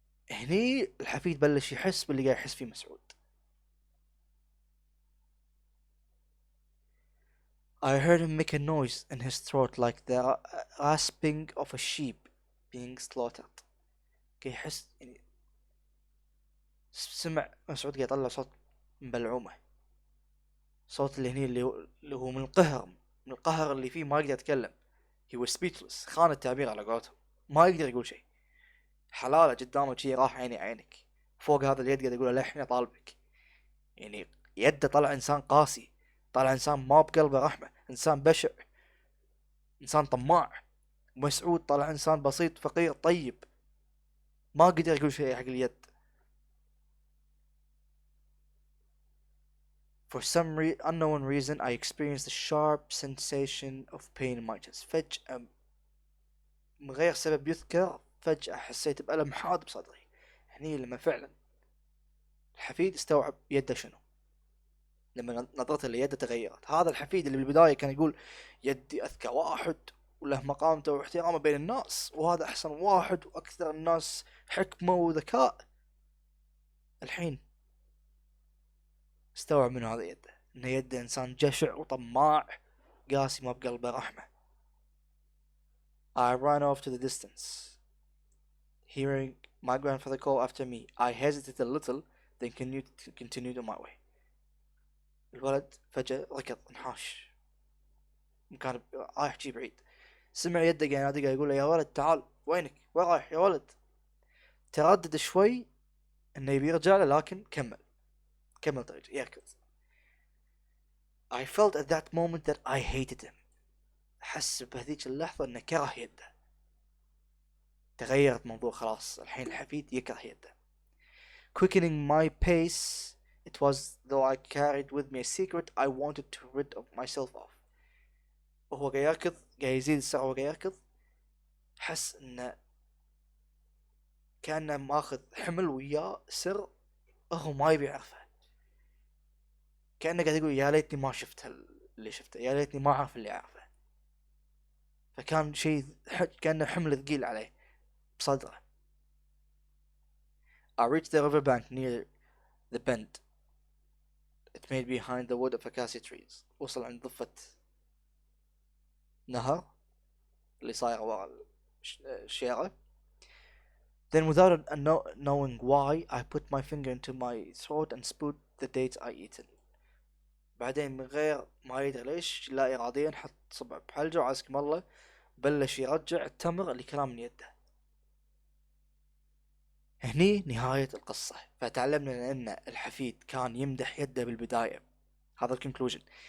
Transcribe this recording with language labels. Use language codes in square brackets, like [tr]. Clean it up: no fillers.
[ar] هني الحفيد بلش يحس باللي قاعد يحس فيه مسعود. [en] I heard him make a noise in his throat like the rasping of a sheep being slaughtered. [ar] كي يحس يعني سمع مسعود قاعد يطلع صوت مبلعومه. صوت اللي هني اللي هو من القهر اللي فيه ما يقدر يتكلم. [en] he was speechless، [ar] خان التعبير على قولتهم، ما يقدر يقول شيء. حلاله قدامه شي راح عيني عينك، فوق هذا اليد قاعد يقول له لحني طالبك. يعني يده طلع انسان قاسي، طلع انسان ما بقلبه رحمه، انسان بشع، انسان طماع. مسعود طلع انسان بسيط فقير طيب، ما قدر يقول شيء حق اليد. [en] For some unknown reason I experienced a sharp sensation of pain in my chest. [ar] فجأة من غير سبب يذكر، فجأة حسيت بألم حاد بصدري. يعني لما فعلا الحفيد استوعب يده شنو، لما نظرته ليده تغيرت. هذا الحفيد اللي بالبداية كان يقول يدي أذكى واحد وله مقامته واحترامه بين الناس، وهذا أحسن واحد وأكثر الناس حكمة وذكاء، الحين استوعب من هذا يده إن يده إنسان جشع وطماع قاسي ما بقلبه رحمة. [en] I ran off to the distance, hearing my grandfather call after me. I hesitated a little, then continued on my way. [ar] الولد فجأة ركض انحاش، كان رايح شي بعيد. سمع يده قاعد ينادي، قاعد يقول له يا ولد تعال، وينك؟ وين رايح يا ولد؟ تردد شوي انه يبي يرجع له، لكن كمل طريقه يركض. [en] I felt at that moment that I hated him. [ar] حس بهذيك اللحظة انه كره يده. تغيرت موضوع خلاص، الحين الحفيد يكره يده. [en] Quickening my pace, it was though I carried with me a secret I wanted to rid of myself of. [ar] وهو قاعد يركض، قاعد يزيد السرعة وهو قاعد يركض، حس انه كأنه ماخذ حمل وياه سر هو ما يبي يعرفه. كأنه قاعد يقول يا ليتني ما شفت اللي شفته، يا ليتني ما أعرف اللي أعرفه. فكان شيء كأنه حمل ثقيل عليه بصدره. [en] I reached the riverbank near the bend it made behind the wood of acacia trees. [ar] وصل عند ضفة نهر اللي صاير ورا الشيرة. [en] Then without knowing why I put my finger into my throat and spewed the dates I eaten. [ar] بعدين من غير ما يدري ليش لا إراديا حط صبع بحلجه وعزكم الله بلش يرجع التمر اللي كلام من يده. هني نهاية القصة. فتعلمنا أن الحفيد كان يمدح يده بالبداية. هذا الكونكلوجن.